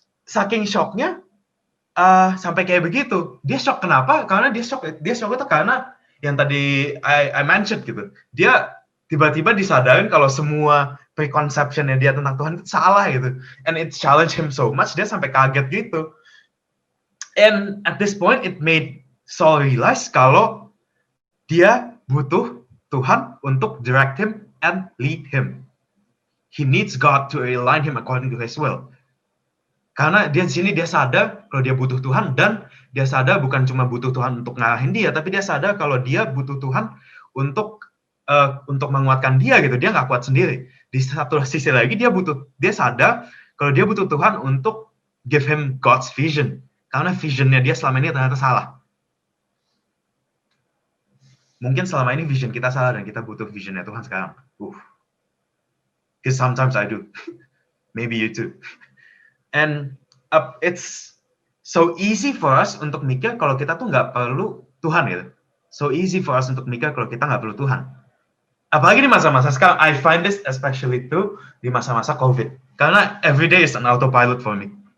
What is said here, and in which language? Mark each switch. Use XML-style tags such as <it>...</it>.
<id>Saking shocknya sampai kayak begitu. Dia shock kenapa? Karena dia shock itu karena yang tadi I mentioned gitu. Dia tiba-tiba disadarin kalau semua preconception-nya dia tentang Tuhan itu salah gitu.</id> <en>And it challenged him so much,</en> <id>dia sampai kaget gitu.</id> <en>And at this point it made Saul realize</en> <id>kalau dia butuh Tuhan untuk</id> <en>direct him and lead him. He needs God to align him according to His will.</en> <id>Karena dia di sini dia sadar kalau dia butuh Tuhan, dan dia sadar bukan cuma butuh Tuhan untuk ngarahin dia, tapi dia sadar kalau dia butuh Tuhan untuk menguatkan dia gitu. Dia nggak kuat sendiri. Di satu sisi lagi dia sadar kalau dia butuh Tuhan untuk</id> <en>give him God's vision.</en> <id>Karena visionnya dia selama ini ternyata salah. Mungkin selama ini vision kita salah dan kita butuh visionnya Tuhan sekarang.</id> <en>Because sometimes I do. Maybe you too. And it's so easy for us</en> <id>untuk mikir kalau kita tuh nggak perlu Tuhan gitu.</id> <en>So easy for us</en> <id>untuk mikir kalau kita nggak perlu Tuhan. Apalagi di masa-masa sekarang,</id> <en>I find this especially too</en> <id>di masa-masa COVID. Karena</id> <en>every day is an autopilot for me.</en>